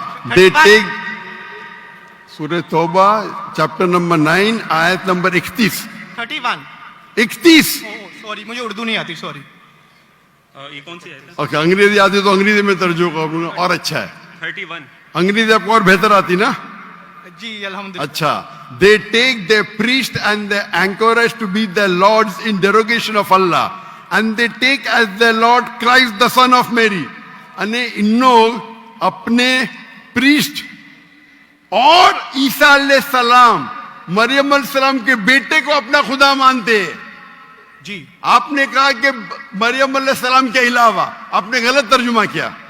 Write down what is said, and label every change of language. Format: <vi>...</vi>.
<en>They take सूरह तौबा chapter number 9 आयत नंबर 31. 31.</en> <hi>सॉरी, मुझे उर्दू नहीं आती, सॉरी. ये कौन सी है? ओके, अंग्रेजी आती तो अंग्रेजी में तर्जुमा करूंगा और अच्छा है. 31. अंग्रेजी आपको और बेहतर आती ना? जी अल्हम्दुलिल्लाह. अच्छा.</hi> <en>They take their priest and the anchorage to be their lords in derogation of Allah, and they take as their Lord Christ the son of Mary.</en> <hi>अने इन लोग अपने प्रीस्ट और ईसा अलैहिस्सलाम मरियम अलैहिस्सलाम के बेटे को अपना खुदा मानते हैं. जी आपने कहा कि मरियम अलैहिस्सलाम के अलावा. आपने गलत तर्जुमा किया.</hi>